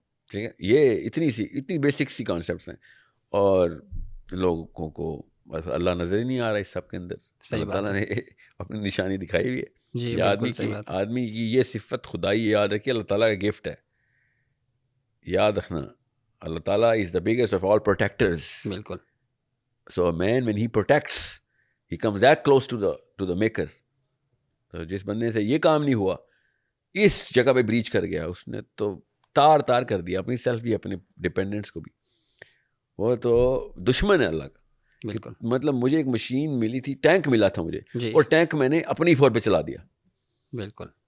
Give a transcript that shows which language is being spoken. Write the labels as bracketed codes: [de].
[ur] ٹھیک ہے, یہ اتنی بیسک سی کانسیپٹس ہیں, اور لوگوں کو اللہ نظر ہی نہیں آ رہا اس سب کے اندر. اللہ تعالیٰ نے اپنی نشانی دکھائی ہوئی ہے. یہ آدمی کی یہ صفت خدائی یاد رکھیے, اللہ تعالیٰ کا گفٹ ہے. یاد رکھنا, [en] اللہ تعالیٰ is the biggest of all protectors. [ur] بالکل. [en] So a man when he protects, he comes that close to the maker. [ur] تو جس بندے سے یہ کام نہیں ہوا, اس جگہ پہ بریچ کر گیا, اس نے تو تار کر دیا اپنی سیلف بھی, اپنے ڈپینڈنٹس کو بھی. وہ تو دشمن ہے اللہ کا. بالکل. مطلب مجھے ایک مشین ملی تھی, ٹینک ملا تھا مجھے, اور ٹینک میں نے اپنی فور پہ چلا دیا. بالکل.